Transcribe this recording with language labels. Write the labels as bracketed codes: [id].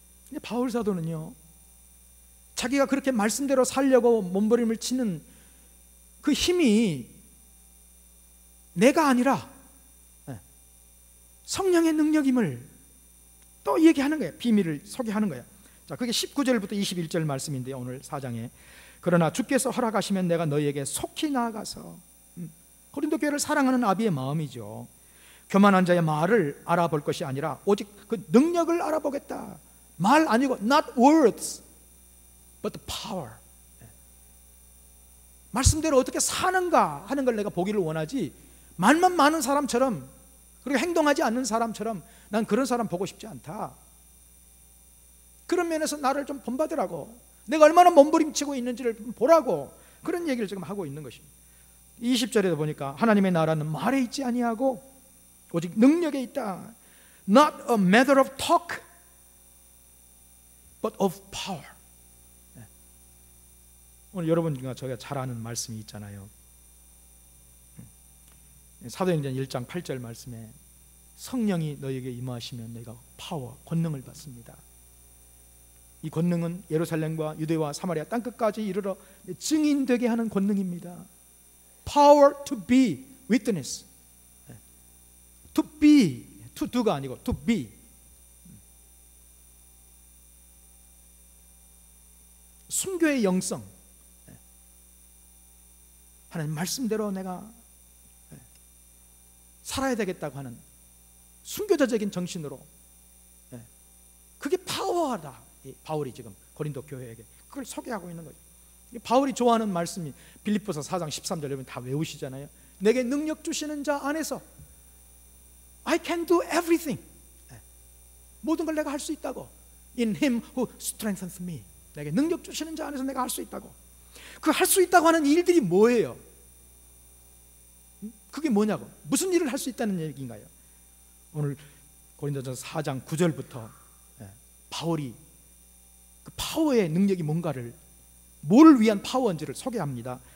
[ko] 근데 바울 사도는요, 자기가 그렇게 말씀대로 살려고 몸부림을 치는 그 힘이 내가 아니라 성령의 능력임을 또 얘기하는 거예요. 비밀을 소개하는 거예요. 자, 그게 19절부터 21절 말씀인데요, 오늘 4장에. 그러나 주께서 허락하시면 내가 너희에게 속히 나아가서, 고린도 교회를 사랑하는 아비의 마음이죠. 교만한 자의 말을 알아볼 것이 아니라 오직 그 능력을 알아보겠다. 말 아니고 [en] not words but the power. [ko] 말씀대로 어떻게 사는가 하는 걸 내가 보기를 원하지, 말만 많은 사람처럼 그리고 행동하지 않는 사람처럼 난 그런 사람 보고 싶지 않다. 그런 면에서 나를 좀 본받으라고, 내가 얼마나 몸부림치고 있는지를 보라고, 그런 얘기를 지금 하고 있는 것입니다. 20절에도 보니까 하나님의 나라는 말에 있지 아니하고 오직 능력에 있다. [en] Not a matter of talk but of power. [ko] 오늘 여러분과 저희가 잘 아는 말씀이 있잖아요. 사도행전 1장 8절 말씀에 성령이 너희에게 임하시면 너희가 파워, 권능을 받습니다. 이 권능은 예루살렘과 유대와 사마리아 땅끝까지 이르러 증인되게 하는 권능입니다. [en] Power to be witness. To be, to do가 [ko] 아니고 [en] to be. [ko] 순교의 영성. 하나님 말씀대로 내가 살아야 되겠다고 하는 순교자적인 정신으로, 그게 파워하다. 바울이 지금 고린도 교회에게 그걸 소개하고 있는 거죠. 바울이 좋아하는 말씀이 빌립보서 4장 13절, 여러분 다 외우시잖아요. 내게 능력 주시는 자 안에서 [en] I can do everything. [ko] 모든 걸 내가 할 수 있다고. [en] In him who strengthens me. [ko] 내게 능력 주시는 자 안에서 내가 할 수 있다고. 그 할 수 있다고 하는 일들이 뭐예요? 그게 뭐냐고, 무슨 일을 할 수 있다는 얘기인가요? 오늘 고린도전서 4장 9절부터 바울이 그 파워의 능력이 뭔가를, 뭘 위한 파워인지를 소개합니다.